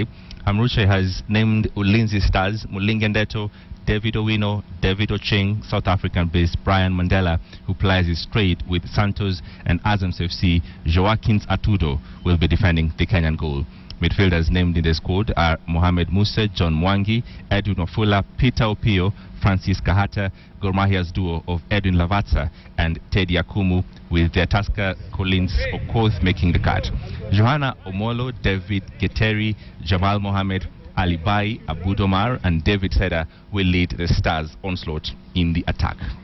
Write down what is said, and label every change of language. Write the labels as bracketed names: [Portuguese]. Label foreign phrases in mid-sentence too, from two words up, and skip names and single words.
[English] Amrochi has named Ulinzi Stars, Mulingendeto, David Owino, David Ocheng, South African-based Brian Mandela, who plies his trade with Santos, and Azams FC, Joaquins Atudo, will be defending the Kenyan goal. Midfielders named in the squad are Mohamed Musa, John Mwangi, Edwin Ofula, Peter Opio, Francis Kahata, Gor Mahia's duo of Edwin Lavatsa and Teddy Akumu, with their Tusker Collins Okoth making the cut. Johanna Omolo, David Geteri, Jamal Mohamed, Ali Bai, Abud Omar, and David Seda will lead the Stars' onslaught in the attack.